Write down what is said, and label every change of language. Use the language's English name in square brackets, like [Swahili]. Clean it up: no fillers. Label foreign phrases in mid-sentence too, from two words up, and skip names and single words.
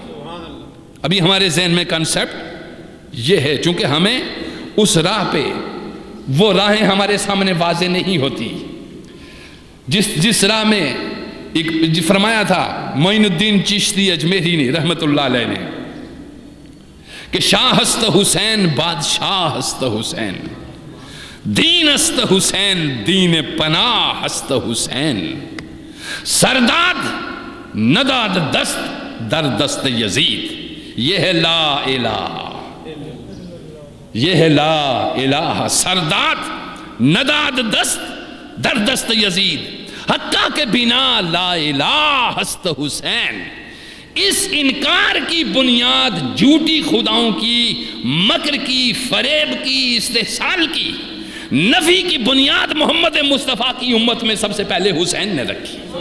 [Urdu] ابھی ہمارے ذہن میں کنسپٹ یہ ہے، چونکہ ہمیں اس راہ پہ وہ راہیں ہمارے سامنے واضح نہیں ہوتی جس راہ میں ایک فرمایا تھا معین الدین چشتی اجمیری نے رحمت اللہ علیہ نے کہ [Persian] شاہ است حسین بادشاہ است حسین، دین است حسین دین پناہ است حسین، سرداد نداد دست در دست یزید، [Urdu] یہ ہے لا الہ، یہ ہے لا الہ، [Persian] سرداد نداد دست در دست یزید، حقہ کے بنا لا الہ است حسین۔ [Urdu] اس انکار کی بنیاد جھوٹی خداؤں کی، مکر کی، فریب کی، استحصال کی، نفی کی بنیاد محمد مصطفیٰ کی امت میں سب سے پہلے حسین نے رکھی۔